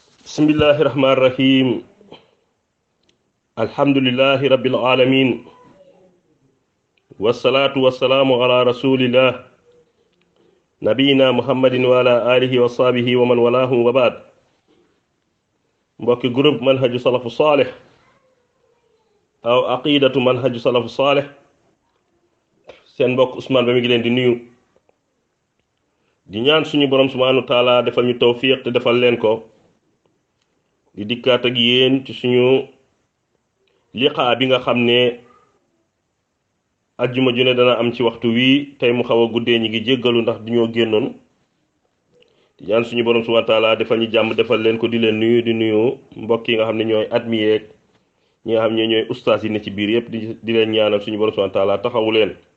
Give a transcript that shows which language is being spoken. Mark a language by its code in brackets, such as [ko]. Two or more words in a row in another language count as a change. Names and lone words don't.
[ar] بسم الله الرحمن الرحيم الحمد لله رب العالمين والصلاة والسلام على رسول الله نبينا محمد وعلى آله وصحبه ومن والاه وبعد. [wo] mbokki groupe [ar] منهج السلف الصالح أو عقيدة منهج السلف الصالح, [wo] seen mbokk Ousmane Ba mi ngi leen di nuyu di ñaan suñu borom [ar] سبحانه وتعالى [wo] defal ñu tawfiq te defal leen ko di dikkaat ak yéen ci suñu liqaa bi nga xam ne ajjuma ju ne dana am ci waxtu wii tey mu xaw a guddee ñi ngi jéggalu ndax duñoo génnoon di ñaan suñu borom [ar] سبحانه وتعالى [wo] defal ñu jàmm defal leen ko di leen nuyu di nuyu mbokk yi nga xam ne ñooy admis yeeg ñi nga xam ne ñooy ustaas yi ne ci biir yépp di leen ñaanal suñu borom [ar] سبحانه وتعالى [wo] taxawu leen.